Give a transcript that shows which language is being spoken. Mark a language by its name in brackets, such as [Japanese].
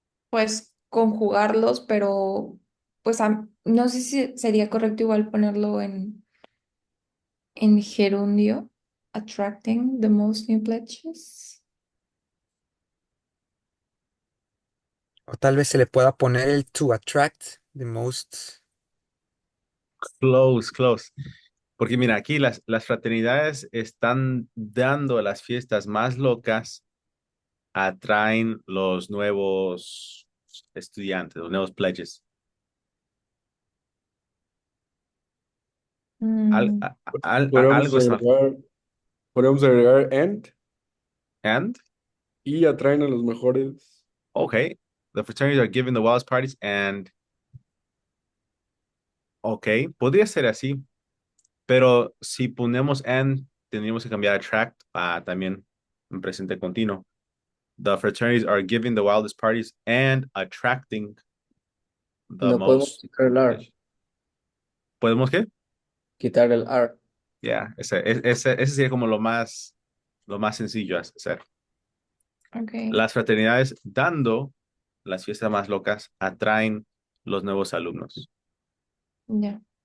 [Spanish] Pues conjugarlos, pero pues no sé si sería correcto igual ponerlo en gerundio. [English] Attracting the most new pledges. [Spanish] O tal vez se le pueda poner el [English] to attract the most. Close, close. [Spanish] Porque mira, aquí las fraternidades están dando a las fiestas más locas, atraen los nuevos estudiantes, los nuevos pledges. Mm, Podríamos Algo está. agregar, podríamos agregar [English] And, [Spanish] y atraen a los mejores. [English] okay, the fraternities are giving the wildest parties and, okay, [Spanish] podría ser así, pero si ponemos and, tendríamos que cambiar attract a también en presente continuo. [English] The fraternities are giving the wildest parties and attracting the [Spanish] No podemos [English] most. [Spanish] quitar el R. ¿Podemos qué? Quitar el R. Ya, ese sería como lo más sencillo a hacer. ok, Las fraternidades dando las fiestas más locas atraen los nuevos alumnos. ya.